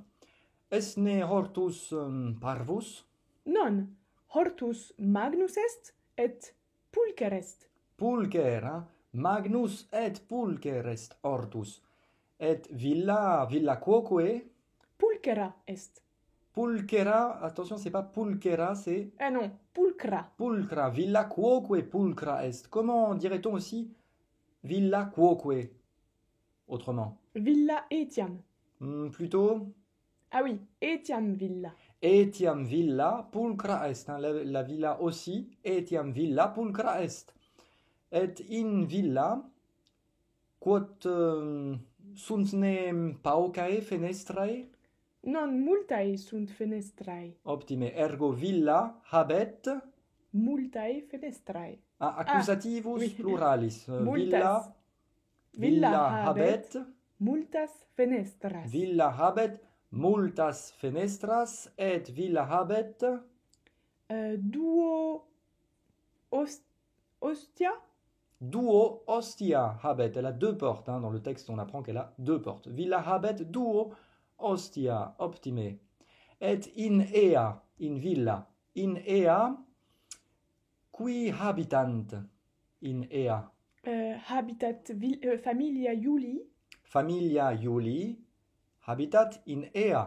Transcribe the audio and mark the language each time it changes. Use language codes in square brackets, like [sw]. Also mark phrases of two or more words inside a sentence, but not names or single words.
[la] Esne hortus parvus? Non, hortus magnus est et pulcher est. Pulchera, magnus et pulcher est hortus. Et villa quoque? Pulchera est. Pulchera, [fr] attention, c'est pas pulchera, c'est Ah non, pulcra. [la] pulcra. Villa quoque pulcra est. [fr] Comment dirait-on aussi [la] villa quoque? [fr] Autrement. [la] Villa etiam. [fr] Plutôt Ah oui, [la] etiam villa. etiam villa pulcra est. [fr] Hein, la villa aussi. [la] Etiam villa pulcra est. Et in villa quod sunt ne paucae fenestrae? Non multae sunt fenestrae. Optime, ergo villa habet Multae fenestrae. accusativus [fr] oui. [la] pluralis. Multas. Villa habet multas fenestras. villa habet multas fenestras et villa habet Duo ostia. duo ostia habet. [fr] Elle a deux portes. Hein. Dans le texte, on apprend qu'elle a deux portes. [la] Villa habet duo ostia. Optime. Et in ea, in villa, in ea, qui habitant in ea? Habitat familia Iuli. Familia Iuli habitat in ea.